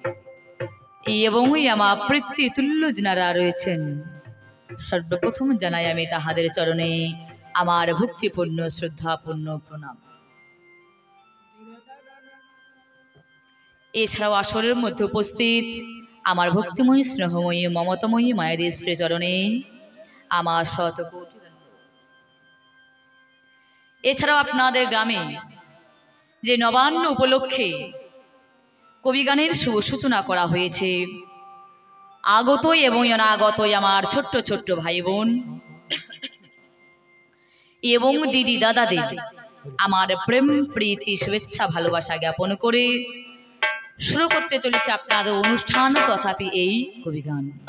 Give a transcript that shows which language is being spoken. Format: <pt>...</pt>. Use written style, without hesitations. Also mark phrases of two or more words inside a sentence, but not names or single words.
<bn>এবং আমার প্রতি তুল্য যারা রয়েছেন সর্বপ্রথম জানাই আমি তাহাদের চরণে আমার ভক্তিপূর্ণ শ্রদ্ধাপূর্ণ প্রণাম। এছাড়াও আসরের মধ্য উপস্থিত আমার ভক্তিময়ী স্নেহময়ী মমতাময়ী মায়েদের শ্রীচরণে আমার শতকোটি এছাড়াও আপনাদের গ্রামে যে নবান্ন উপলক্ষে কবিগানের শুভ সূচনা করা হয়েছে আগত এবং অনাগত আমার ছোট্ট ছোট্ট ভাই বোন এবং দিদি দাদাদের আমার প্রেম প্রীতি শুভেচ্ছা ভালোবাসা জ্ঞাপন করে শুরু করতে চলেছে আপনাদের অনুষ্ঠান তথাপি এই কবিগান।</bn>